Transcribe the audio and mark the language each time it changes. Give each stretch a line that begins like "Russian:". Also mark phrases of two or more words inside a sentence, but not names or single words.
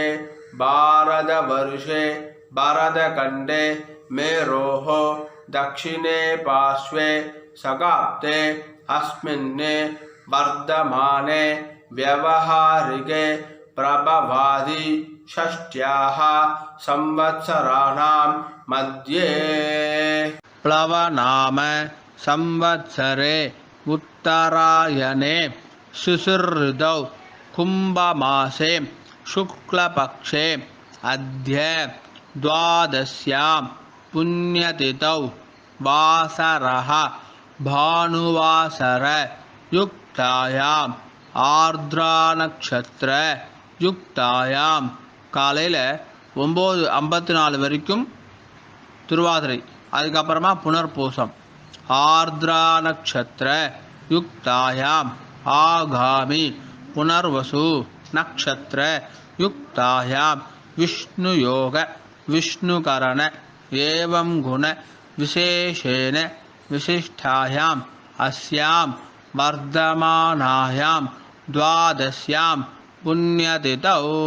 Sanskrit: भारतवर्षे भरतखण्डे मेरोः दक्षिणे पार्श्वे सगाप्ते अस्मिन् वर्धमाने व्यवहारिके प्रभवादि षष्ट्याः संवत्सराणां मध्ये प्लवनाम संवत्सरे उत्तरायणे शुश्रुतौ कुंभमासे शुक्लपक्षे अद्य द्वादश्यां पुण्यतिथौ वासरः भानुवासर युक्तायाम आर्द्रा नक्षत्र युक्तायाम्
Tamil: காலையில் 9:54 வரைக்கும் திருவாதிரை, அதுக்கப்புறமா புனர்பூசம்.
Sanskrit: आर्द्रा नक्षत्र युक्तायाम् आगामि पुनर्वसु नक्षत्र युक्तायाम् विष्णु योग विष्णुकरण एवं गुण विशेषेण विशिष्टायाम् अस्याम् वर्तमानायाम् द्वादश्याम् पुण्यतिथौ.